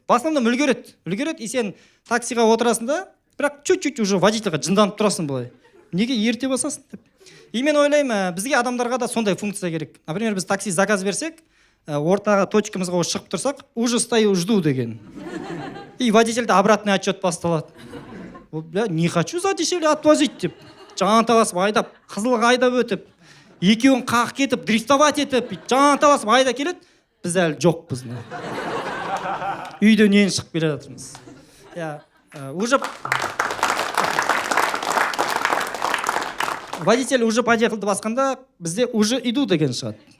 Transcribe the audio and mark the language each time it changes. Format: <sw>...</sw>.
<kk>Басынан үлгереді, и сен таксиға отырасың да, бірақ</kk> <ru>чуть-чуть уже</ru> <kk>водительға жынданып тұрасың былай. Неге ерте басасың деп. И мен ойлаймын, бізге адамдарға да сондай функция керек. Например, біз такси заказ берсек, ортаға точкамызға шығып тұрсақ,</kk> <ru>уже стою жду</ru> <kk>деген.</kk> <ru>И водительді обратный отчет</ru> <kk>басталады.</kk> <ru>Не хочу за дешевле отвозить деп.</ru> <kk>Жанталасып айдап, қызылға айдап өтіп, екеуін қақ кетіп, дрифтовать етіп, жанталасып айда келеді. Біз әлі жоқпыз. Үйден ең шығып келе жатырмыз. Уже водитель уже подъехалды басқанда бізде</kk> <ru>уже иду</ru> <kk>деген шығады.</kk>